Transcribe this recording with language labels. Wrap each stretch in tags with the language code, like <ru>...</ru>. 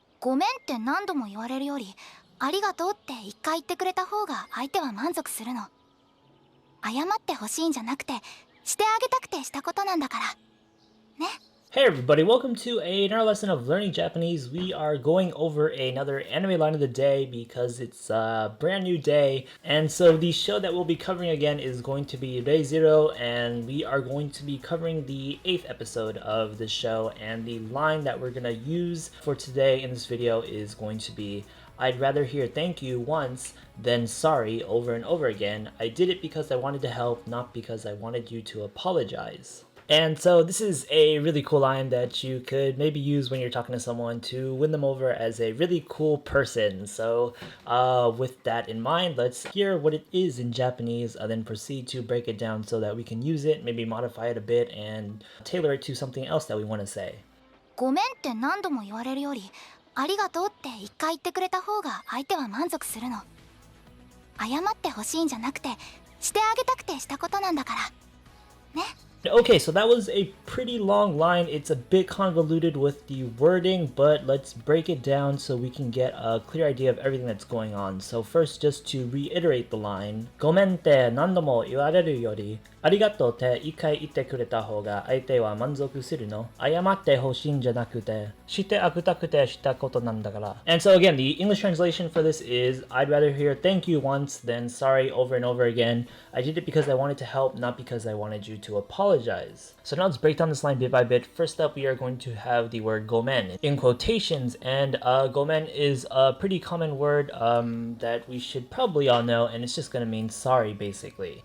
<ja>ごめんって何度も言われるより、ありがとうって一回言ってくれた方が相手は満足するの。謝って欲しいんじゃなくて、してあげたくてしたことなんだから。ね。</ja> <en>Hey everybody, welcome to another lesson of learning Japanese. We are going over another anime line of the day because it's a brand new day. And so the show that we'll be covering again is going to be Day Zero, and we are going to be covering the 8th episode of the show. And the line that we're going to use for today in this video is going to be, I'd rather hear thank you once than sorry over and over again. I did it because I wanted to help, not because I wanted you to apologize. And so this is a really cool line that you could maybe use when you're talking to someone to win them over as a really cool person. So with that in mind, let's hear what it is in Japanese, then proceed to break it down so that we can use it, maybe modify it a bit, and tailor it to something else that we want to say.</en> <ja>ごめんって何度も言われるより、ありがとうって一回言ってくれた方が相手は満足するの。謝って欲しいんじゃなくて、してあげたくてしたことなんだから。ね。</ja> <en>Okay, so that was a pretty long line. It's a bit convoluted with the wording, but let's break it down so we can get a clear idea of everything that's going on. So first, just to reiterate the line,</en> <ja>ごめんって何度も言われるより、ありがとうって一回言ってくれた方が相手は満足するの。謝って欲しいんじゃなくて、してあげたくてしたことなんだから。</ja> <en>And so again, the English translation for this is, I'd rather hear thank you once than sorry over and over again. I did it because I wanted to help, not because I wanted you to apologize. So now let's break down this line bit by bit. First up, we are going to have the word gomen in quotations, and gomen is a pretty common word that we should probably all know, and it's just going to mean sorry, basically.</en>